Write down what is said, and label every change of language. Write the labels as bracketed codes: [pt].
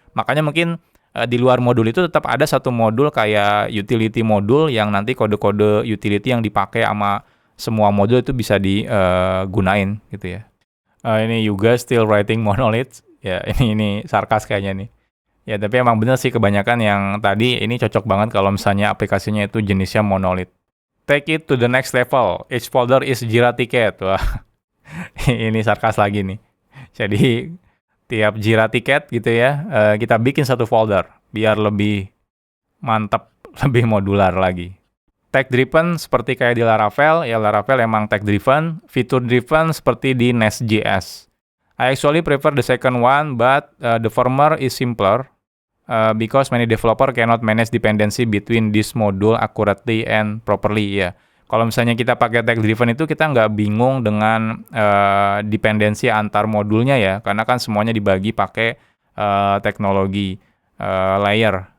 [id] Makanya mungkin di luar modul itu tetap ada satu modul kayak utility modul yang nanti kode-kode utility yang dipakai sama semua modul itu bisa digunain gitu ya. Ini juga [en] still writing monolith. [id] Ya, ini sarkas kayaknya nih. Ya, tapi emang bener sih kebanyakan yang tadi ini cocok banget kalau misalnya aplikasinya itu jenisnya monolith. [en] Take it to the next level. Each folder is Jira ticket. [id] Wah, ini sarkas lagi nih. Jadi, tiap Jira ticket gitu ya, kita bikin satu folder biar lebih mantap, lebih modular lagi. Tag driven seperti kayak di Laravel, ya Laravel emang tag driven, fitur driven seperti di Nest.js. [en] I actually prefer the second one, but the former is simpler because many developer cannot manage dependency between this module accurately and properly. [id] Ya, kalau misalnya kita pakai tag driven itu kita nggak bingung dengan dependensi antar modulnya ya, karena kan semuanya dibagi pakai teknologi layer.